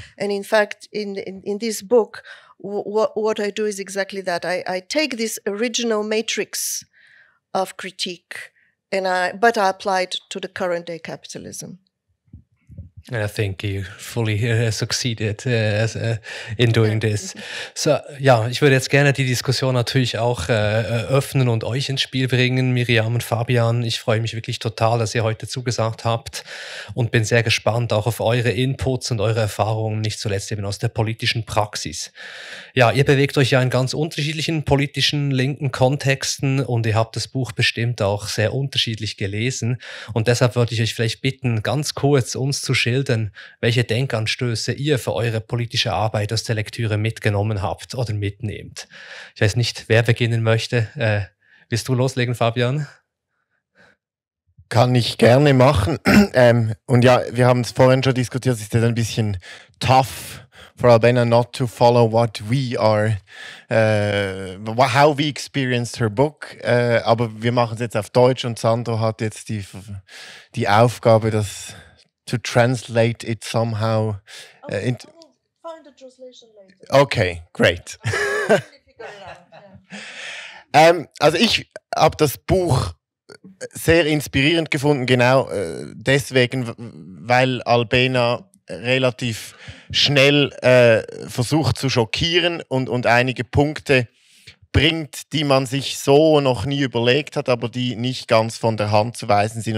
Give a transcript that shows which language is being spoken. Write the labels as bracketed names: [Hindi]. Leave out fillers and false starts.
[English] And in fact, in this book, what I do is exactly that. I take this original matrix of critique, but I apply it to the current day capitalism. I think you fully succeeded in doing this. [German] So, ja, ich würde jetzt gerne die Diskussion natürlich auch öffnen und euch ins Spiel bringen, Mirjam und Fabian. Ich freue mich wirklich total, dass ihr heute zugesagt habt und bin sehr gespannt auch auf eure Inputs und eure Erfahrungen, nicht zuletzt eben aus der politischen Praxis. Ja, ihr bewegt euch ja in ganz unterschiedlichen politischen linken Kontexten und ihr habt das Buch bestimmt auch sehr unterschiedlich gelesen. Und deshalb würde ich euch vielleicht bitten, ganz kurz uns zu schildern, welche Denkanstöße ihr für eure politische Arbeit aus der Lektüre mitgenommen habt oder mitnehmt. Ich weiß nicht, wer beginnen möchte. Willst du loslegen, Fabian? Kann ich gerne machen. Und ja, wir haben es vorhin schon diskutiert, es ist ein bisschen [English] tough for Albena not to follow what we are, how we experienced her book. [German] Aber wir machen es jetzt auf Deutsch und Sandro hat jetzt die Aufgabe, das [English] to translate it somehow. I will find a translation later. Okay, great. [German] Also ich habe das Buch sehr inspirierend gefunden, genau deswegen, weil Albena relativ schnell versucht zu schockieren und einige Punkte bringt, die man sich so noch nie überlegt hat, aber die nicht ganz von der Hand zu weisen sind.